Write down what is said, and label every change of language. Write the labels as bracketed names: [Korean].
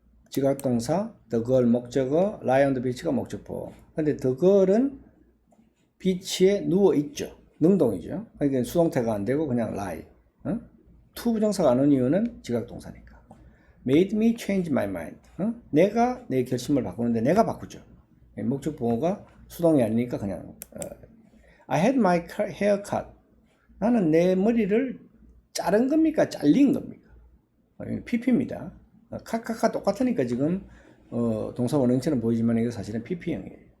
[Korean] 지각동사, the girl 목적어, [English] lie on the beach [Korean] 가 목적보. 근데 the girl은 비치에 누워 있죠. 능동이죠. 그러니까 수동태가 안 되고 그냥 lie. to 부정사가 안 온 이유는 지각동사니까. [English] made me change my mind. [Korean] 내가 내 결심을 바꾸는데 내가 바꾸죠. 목적보호가 수동이 아니니까 그냥 [English] I had my hair cut. [Korean] 나는 내 머리를 자른 겁니까? 잘린 겁니까? PP입니다. 카카카 똑같으니까 지금 동사 원형처럼 보이지만 이거 사실은 PP형이에요.